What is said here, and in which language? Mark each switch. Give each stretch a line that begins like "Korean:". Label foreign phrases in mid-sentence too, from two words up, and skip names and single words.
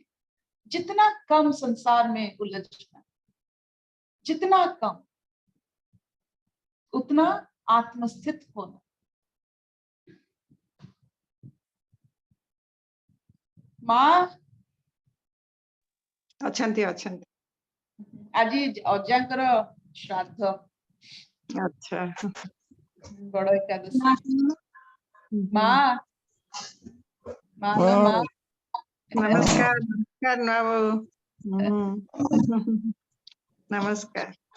Hindi: जितना कम संसार में उलझना, जितना कम, उतना आत्मस्थित होना। माँ
Odia: ଅଛନ୍ତି ଅଛନ୍ତି ଆଜି ଅଜାଙ୍କର ଶ୍ରାଦ୍ଧ ଆଚ୍ଛା ବଡ ଏକାଦଶୀ ମା ମା ଲୋ ମା ନମସ୍କାର ନମସ୍କାର ନୂଆ ବୋଉ ନମସ୍କାର